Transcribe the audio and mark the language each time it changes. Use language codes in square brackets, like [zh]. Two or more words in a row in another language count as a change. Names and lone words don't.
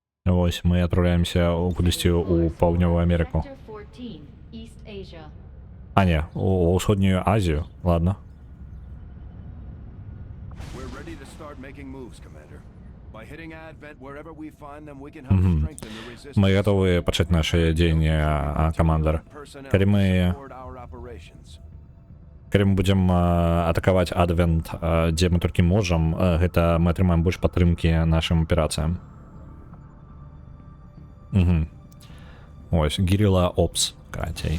[be] Вось мы адпраўляемся кудысьці ў паўднёвую Амерыку. [en] Sector 14, East Asia. [be] А не, у ўсходнюю Азію, ладно. [en] We're ready to start making moves, Commander. By hitting Advent wherever we find them, we can help strengthen the resistance. [be] Мы готовы пачаць нашы дзеянні, камандар. Калі мы будзем атакаваць Адвент, дзе мы толькі можам, гэта мы атрымаем больш падтрымкі нашым аперацыям. Ось, [en] Guerrilla Ops, [be] карацей.